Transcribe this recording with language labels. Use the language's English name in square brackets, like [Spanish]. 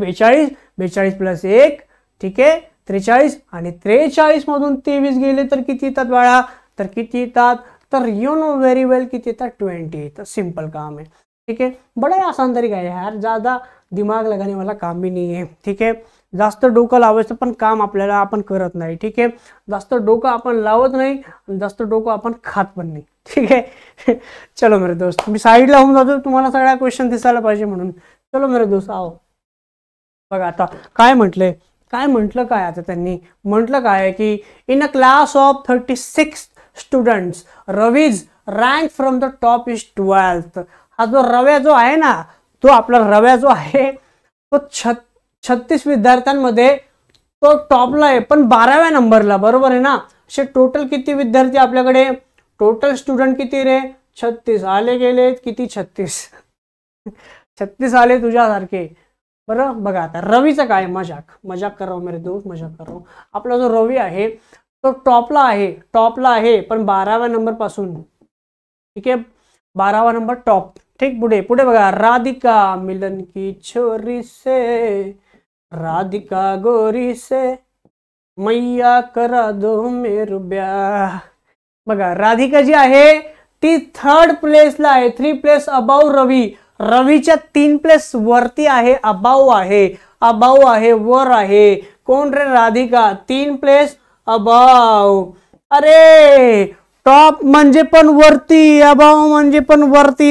[Marathi] 42 plus 1, ठीक आहे 43, आणि 43 मधून 23 गेले तर किती येतात बाळा, तर किती येतात, तर [English] you know very well [Marathi] किती येतात, 20 येतात. [Hindi] सिंपल काम है, ठीक है. बड़ा ही आसान तरीका है यार, ज़्यादा दिमाग लगाने वाला काम भी नहीं है, ठीक है. [Marathi] जास्त डोकं लावायचं पण काम आपल्याला आपण करत नाही, ठीक आहे. जास्त डोकं आपण लावत नाही, जास्त डोकं आपण खात पण नाही, ठीक आहे. [Hindi] चलो मेरे दोस्त, [Marathi] मी साईडला होऊन जातो, तुम्हाला सगळ्या क्वेश्चन दिसायला पाहिजे म्हणून. [Hindi] चलो मेरे दोस्त आओ. [Marathi] बघा आता काय म्हटलंय, काय आता त्यांनी म्हटलं काय की [English] In a class of 36 students Ravi's rank from the top is 12th. [Marathi] हा जो रव्या जो आहे ना, तो आपला रव्या जो आहे तो 36 विद्यार्थ्यांमध्ये तो टॉपला आहे, पण 12व्या नंबरला. बरोबर आहे ना. असे टोटल किती विद्यार्थी आपल्याकडे, टोटल स्टुडंट किती रे, 36. आले गेले किती, 36 36 आले तुझ्यासारखे. बरं बघा आता रवीचं काय, [Hindi] मजाक कर रहा हूं [Marathi] मेरे दोस्त, मजाक कर रहा हूं. आपला जो रवी आहे तो टॉपला आहे पण 12व्या नंबर पासून. ठीक आहे, 12वा नंबर टॉप. ठीक, पुढे पुढे बघा. [Hindi] राधिका मिलन की छोरी से, राधिका गोरी से, मैया करा दो मेरू ब्याह. [Marathi] बघा राधिका जी आहे ती 3rd प्लेसला आहे, 3 प्लेस अबाव रवी. रवीच्या 3 प्लेस वरती आहे, अबाव आहे, वर आहे. कोण रे? राधिका. 3 place above. अरे टॉप म्हणजे पण वरती, अबाव म्हणजे पण वरती.